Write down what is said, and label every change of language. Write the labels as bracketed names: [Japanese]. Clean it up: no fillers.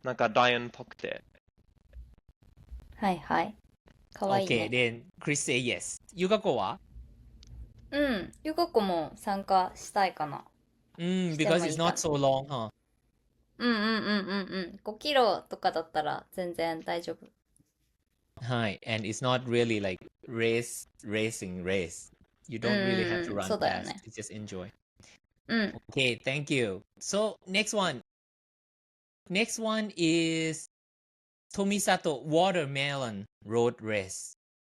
[Japanese] なんかライオンっぽくて。はいはい。かわいい [English] Okay, [Japanese] ね。 [English] then Chris say yes. Yukako は [Japanese] うん。ゆかこも参加したいかな。 [English] because it's not so long, huh? [Japanese] うんうんうんうんうん。5キロとかだったら全然大丈夫。 [English] Hi, and it's not really like racing race. You don't really have to run [Japanese] そうだよ [English] fast. [Japanese] ね。 [English] You just enjoy. [Japanese] うん。 [English] Okay, thank you. So next one. Next one is Tomisato Watermelon Road Race.